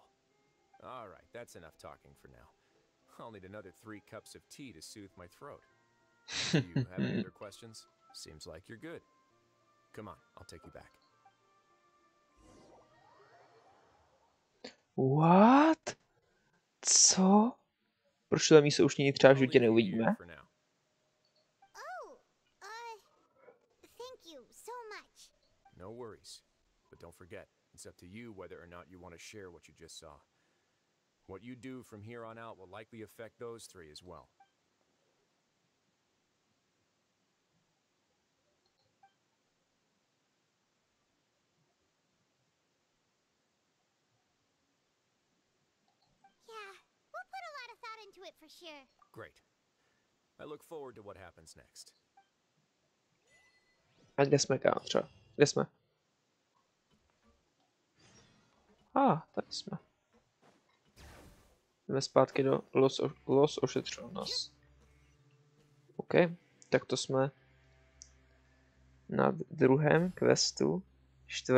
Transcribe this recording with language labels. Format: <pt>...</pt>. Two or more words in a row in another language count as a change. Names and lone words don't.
<en>All right, that's enough talking for now. I'll need another 3 cups of tea to soothe my throat. Do you have any other questions? Seems like you're good. Come on, I'll take you back. What?</en> <cs>Co? Proč to místo už nikdy třeba v životě neuvidíme?</cs> <en>Oh, thank you so much. No worries. But don't forget, it's up to you whether or not you want to share what you just saw. What you do from here on out will likely affect those 3 as well. Yeah, we'll put a lot of thought into it for sure. Great. I look forward to what happens next.</en> <cs>A kde jsme, kámo, třeba? Kde jsme? Tady jsme. Jdeme zpátky do Los Ošetřonos. OK, tak to jsme na druhém questu 4.</cs>